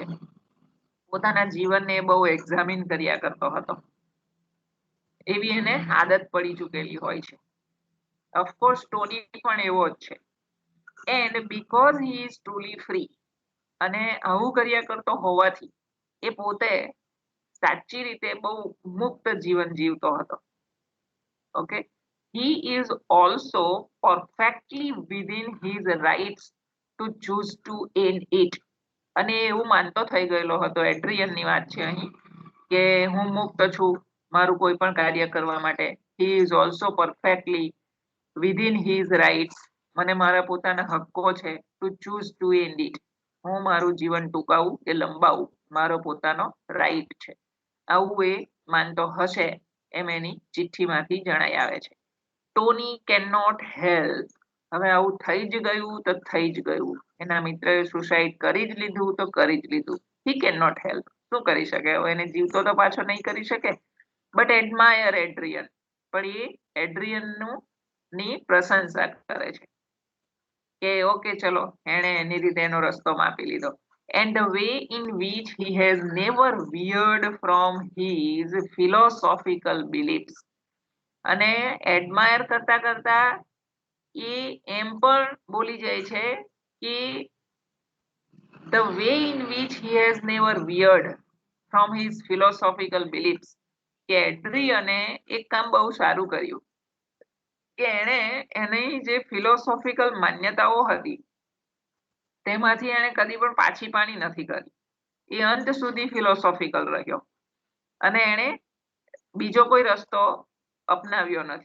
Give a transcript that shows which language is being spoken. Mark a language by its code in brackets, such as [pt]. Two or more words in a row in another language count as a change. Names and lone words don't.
[gu] પોતાના જીવનને બહુ એક્ઝામિન કર્યા કરતો હતો એવી એને આદત પડી ચૂકેલી હોય છે. ઓફકોર્સ ટોની પણ એવો જ છે. [en] And because he is truly free [gu] અને આવું કર્યા કરતો હોવાથી એ પોતે સાચી રીતે બહુ મુક્ત જીવન જીવતો હતો. ઓકે, [en] he is also perfectly within his rights to choose to end it. [gu] અને એવું માનતો થઈ ગયેલો હતો, એડ્રિયનની વાત છે અહીં, કે હું મુક્ત છું મારું કોઈ પણ કાર્ય કરવા માટે. [en] he is also perfectly within his rights. [gu] મને મારા પોતાના હક્કો છે [en] to choose to end it. [gu] હું મારું જીવન ટૂંકાવું કે લંબાવું મારો પોતાનો રાઈટ છે. આવું એ માનતો હશે એમ એની ચિઠ્ઠીમાંથી જણાઈ આવે છે. ટોની [en] can not help. [gu] હવે આવું થઈ જ ગયું તો થઈ જ ગયું. એના મિત્રએ સુસાઇડ કરી જ લીધું તો કરી જ લીધું. [en] he cannot help. [gu] શું કરી શકે? હવે એને જીવતો તો પાછો નહીં કરી શકે. [en] But admire [gu] એડ્રિયન, પણ એ એડ્રિયન ની પ્રશંસા કરે છે કે ઓકે ચલો એણે એની રીતે એનો રસ્તો માપી લીધો. [en] And the way in which he has never veered from his philosophical beliefs. [gu] અને એડમાયર કરતા કરતા એ એમ પણ બોલી જાય છે કે [en] the way in which he has never veered from his philosophical beliefs, [gu] કે એડ્રિયને એક કામ બહુ સારું કર્યું કે એણે એની જે ફિલોસોફિકલ માન્યતાઓ હતી તેમાંથી એણે કદી પણ પાછી પાણી નથી કરી. એ અંત સુધી ફિલોસોફિકલ રહ્યો અને એણે બીજો કોઈ રસ્તો અપનાવ્યો નથી.